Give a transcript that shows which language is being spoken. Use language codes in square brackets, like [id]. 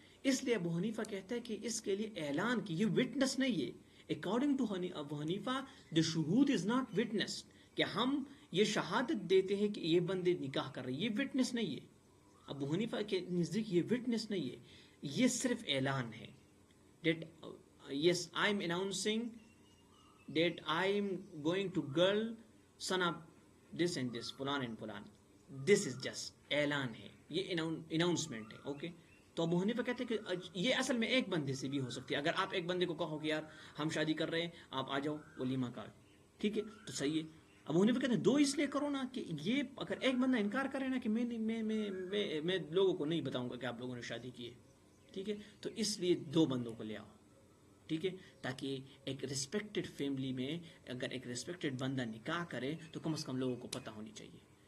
[ur] اس لیے ابو حنیفہ کہتا ہے کہ اس کے لیے اعلان کی, یہ وٹنس نہیں ہے. According to Abu Hanifa the شہود is not witness, کہ ہم یہ شہادت دیتے ہیں کہ یہ بندے نکاح کر رہے ہیں, یہ وٹنس نہیں ہے. ابو حنیفہ کے نزدیک یہ وٹنس نہیں ہے, یہ صرف اعلان ہے. [en] that yes I am announcing that I am going to girl son of this and this فلان and فلان, this is just [ur] اعلان ہے, یہ [en] announcement ہے. [ur] اوکے, تو ابو حنیفہ کہتے ہیں کہ یہ اصل میں ایک بندے سے بھی ہو سکتی ہے. اگر آپ ایک بندے کو کہو کہ یار ہم شادی کر رہے ہیں, آپ آ جاؤ ولیمہ کا, ٹھیک ہے, تو صحیح ہے. ابو حنیفہ کہتے ہیں دو اس لیے کرو نا کہ یہ اگر ایک بندہ انکار کرے نا کہ میں لوگوں کو نہیں بتاؤں گا کہ آپ لوگوں نے شادی کی ہے، ٹھیک ہے، تو اس لیے دو بندوں کو لے آؤ، ٹھیک ہے، تاکہ ایک ریسپیکٹڈ فیملی میں اگر ایک ریسپیکٹڈ بندہ نکاح کرے تو کم از کم لوگوں کو پتہ ہونی چاہیے.